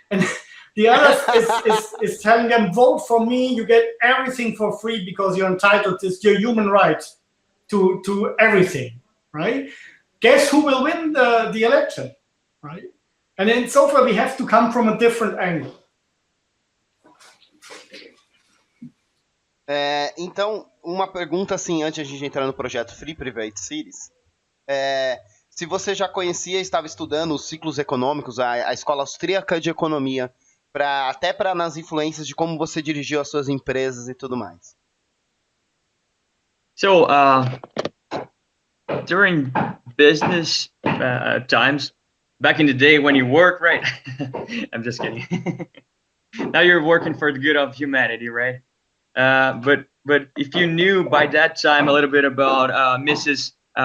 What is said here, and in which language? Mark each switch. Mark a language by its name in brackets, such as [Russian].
[English] And the other is telling them, vote for me, you get everything for free because you're entitled, it's your human right to everything, right? Guess who will win the election, right? And then so far we have to come from a different angle. [Portuguese] Então, uma pergunta assim, antes de a gente entrar no projeto Free Private Cities. Se você já conhecia, estava estudando os ciclos econômicos, a escola austríaca de economia, até para nas influências de como você dirigiu as suas empresas e tudo mais. [English] So, during business times, back in the day when you work, right? I'm just kidding. Now you're working for the good of humanity, right? But if you knew by that time a little bit about Mrs.